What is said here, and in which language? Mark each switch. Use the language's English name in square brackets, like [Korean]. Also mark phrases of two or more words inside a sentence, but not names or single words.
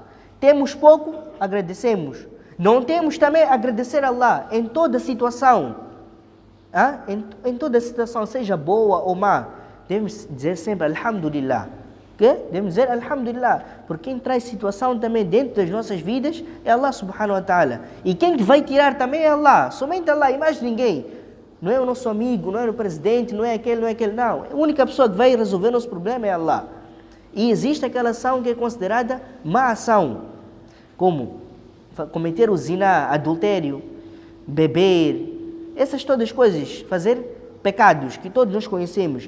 [Portuguese] Temos pouco, agradecemos. Não temos também, agradecer a Allah em toda situação. Em toda situação, seja boa ou má, devemos dizer sempre Alhamdulillah. Devemos dizer Alhamdulillah, porque quem traz situação também dentro das nossas vidas é Allah [Arabic] سبحانه وتعالى. [Portuguese] E quem vai tirar também é Allah, somente Allah e mais ninguém. Não é o nosso amigo, não é o presidente, não é aquele, não. A única pessoa que vai resolver nosso problema é Allah. E existe aquela ação que é considerada má ação, como cometer o zina, adultério, beber, essas todas as coisas, fazer pecados que todos nós conhecemos.